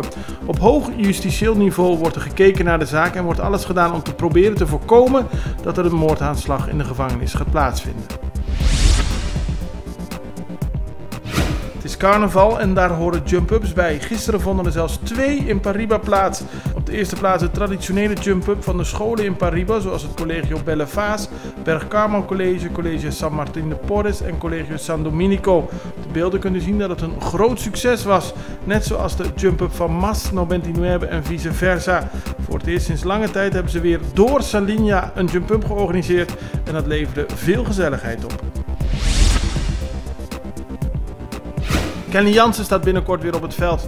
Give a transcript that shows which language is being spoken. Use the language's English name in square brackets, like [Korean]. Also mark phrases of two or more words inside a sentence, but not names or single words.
[Dutch] Op hoog justitieel niveau wordt er gekeken naar de zaak en wordt alles gedaan om te proberen te voorkomen dat er een moordaanslag in de gevangenis gaat plaatsvinden. Het is carnaval en daar horen jump-ups bij. Gisteren vonden er zelfs 2 in Pariba plaats. Op de eerste plaats het traditionele jump-up van de scholen in Pariba, zoals het Colegio Belle Vaz, Berg Carmel College, Colegio San Martín de Porres en Colegio San Dominico. Op de beelden kunt u zien dat het een groot succes was. Net zoals de jump-up van Mas 99 en vice versa. Voor het eerst sinds lange tijd hebben ze weer door Salinha een jump-up georganiseerd en dat leverde veel gezelligheid op. Kenny Jansen staat binnenkort weer op het veld.